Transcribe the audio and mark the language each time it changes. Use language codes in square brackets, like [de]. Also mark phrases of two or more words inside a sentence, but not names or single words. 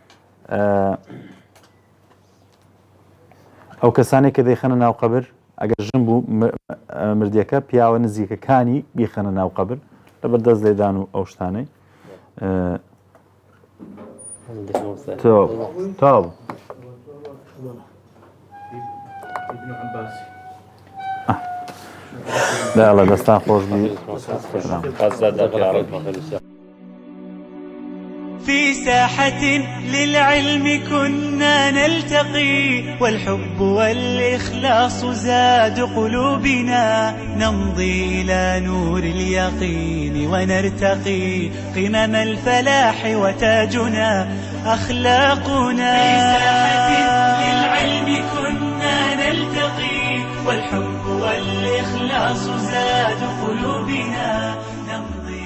[ckb] ئەو کەسانێک کە دەیخەنە ناو قەبر ئەگەر ژن بوو مردیەکە پیاوە نزیکەکانی بیخەنە ناو قەبر لەبەر دەست لێدان و ئەو شتانەی تاو داڵە دەستان خۆش بی [ar] في ساحة للعلم كنا نلتقي والحب والإخلاص زاد قلوبنا نمضي إلى نور اليقين ونرتقي قمم الفلاح وتاجنا أخلاقنا في ساحة للعلم كنا نلتقي والحب والإخلاص زاد قلوبنا نمضي